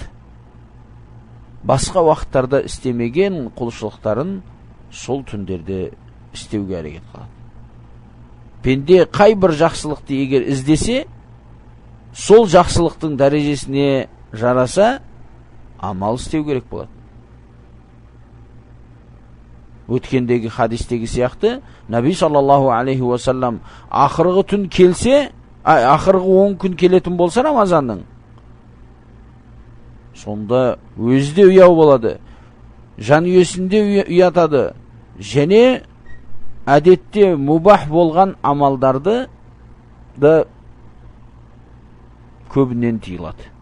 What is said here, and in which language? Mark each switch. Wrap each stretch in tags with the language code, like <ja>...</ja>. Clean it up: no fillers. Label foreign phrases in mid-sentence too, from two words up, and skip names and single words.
<kk>Басқа уақыттарда істемеген құлшылықтарын сол түндерде істеуге әрекет қылады. Пенде қай бір жақсылықты егер іздесе, сол жақсылықтың дәрежесіне жараса, амал істеу керек болады. Өткендегі хадистегі сияқты, Наби</kk> <ar>صلى الله عليه وسلم</ar> <kk>ақырғы түн келсе, ақырғы 10 күн келетін болса Рамазанның, сонда өзде ұяу болады, жанүйесінде ұятады, және әдетте мубах болған амалдарды да көбінен тыйылады.</kk>